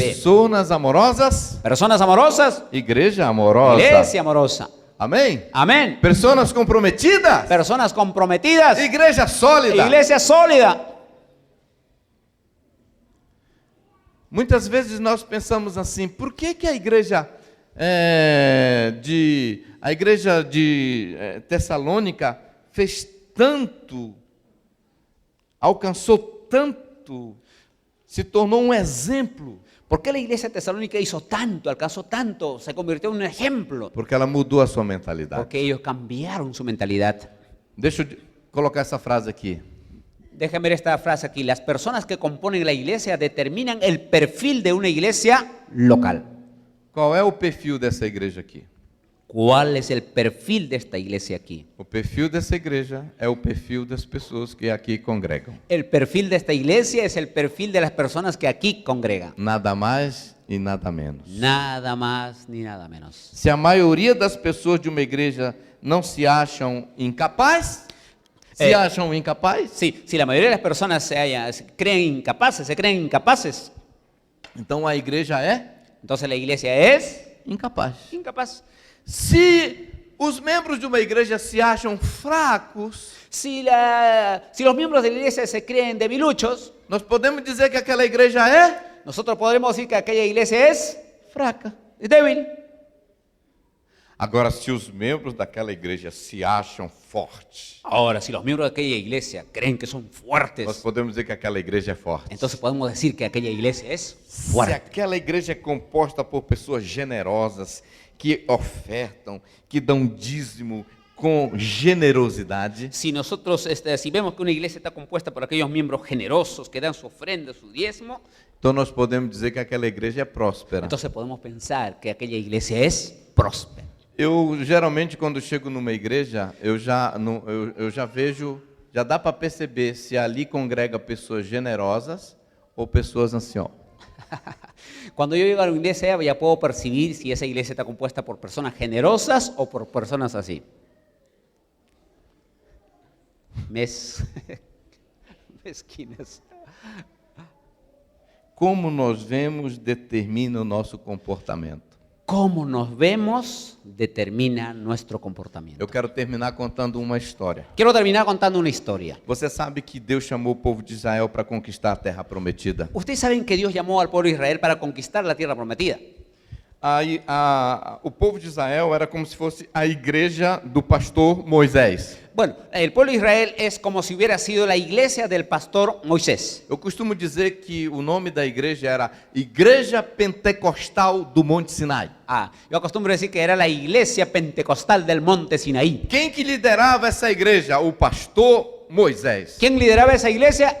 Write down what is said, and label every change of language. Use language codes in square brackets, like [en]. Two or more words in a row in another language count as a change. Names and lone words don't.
[pt] Pessoas amorosas, [es] Personas amorosas, [pt] igreja amorosa. [es] iglesia amorosa. [pt] Amém? [es] Amén. [pt] Pessoas comprometidas, [es] Personas comprometidas, [pt] igreja sólida. [es] iglesia sólida. [pt] Muitas vezes nós pensamos assim: por que a igreja de Tessalônica fez tanto, alcançou tanto, se tornou um exemplo? [es] ¿Por qué la iglesia tesalónica hizo tanto, alcanzó tanto, se convirtió en un ejemplo? [pt] Porque ela mudou a sua mentalidade. [es] Porque ellos cambiaron su mentalidad. [pt] Deixa eu colocar essa frase aqui. [es] Déjenme ver esta frase aquí. Las personas que componen la iglesia determinan el perfil de una iglesia local. [pt] Qual é o perfil dessa igreja aqui? [es] ¿Cuál es el perfil de esta iglesia aquí? [pt] O perfil dessa igreja é o perfil das pessoas que aqui congregam. [es] El perfil de esta iglesia es el perfil de las personas que aquí congregan. [pt] Nada mais e nada menos. [es] Nada más ni nada menos. [pt] Se a maioria das pessoas de uma igreja não se acham incapazes, [es] Sí, si la mayoría de las personas se creen incapaces, [pt] então a igreja é [es] entonces la iglesia es [pt] incapaz. [es] incapaz. [pt] Se os membros de uma igreja se acham fracos, [es] Si los miembros de la iglesia se creen debiluchos, [pt] nós podemos dizer que aquela igreja é [es] nosotros podremos decir que aquella iglesia es [pt] fraca. [es] débil. [pt] Agora, se os membros daquela igreja se acham fortes, [es] Ahora, si los miembros de aquella iglesia creen que son [pt] nós [es] fuertes, [pt] podemos dizer que aquela igreja é forte. [es] entonces podemos decir que aquella iglesia es [pt] Se [es] fuerte. [pt] aquela igreja é composta por pessoas generosas, que ofertam, que dão dízimo com generosidade, [es] Si nosotros, si vemos que una iglesia está compuesta por aquellos miembros generosos que dan su ofrenda, su diezmo, [pt] então nós podemos dizer que aquela igreja é próspera. [es] entonces podemos pensar que aquella iglesia es próspera. [pt] Eu geralmente quando chego numa igreja, eu já vejo, já dá para perceber se ali congrega pessoas generosas ou pessoas assim, ó. [es] Cuando yo llego a una iglesia ya puedo percibir si esa iglesia está compuesta por personas generosas o por personas así. Mezquinas. [pt] Como nós vemos determina o nosso comportamento. [es] Cómo nos vemos determina nuestro comportamiento. [pt] Eu quero terminar contando uma história. [es] Quiero terminar contando una historia. [pt] Você sabe que Deus chamou o povo de Israel para conquistar a terra prometida? [es] Ustedes saben que Dios llamó al pueblo de Israel para conquistar la tierra prometida. [pt] Aí, o povo de Israel era como se fosse a igreja do pastor Moisés. [es] Bueno, el pueblo de Israel es como si hubiera sido la iglesia del pastor Moisés. [pt] Eu costumo dizer que o nome da igreja era Igreja Pentecostal do Monte Sinai. [es] Yo acostumbro decir que era la iglesia pentecostal del monte Sinaí. [pt] Quem que liderava essa igreja? O pastor Moisés. [es] ¿Quién lideraba esa iglesia?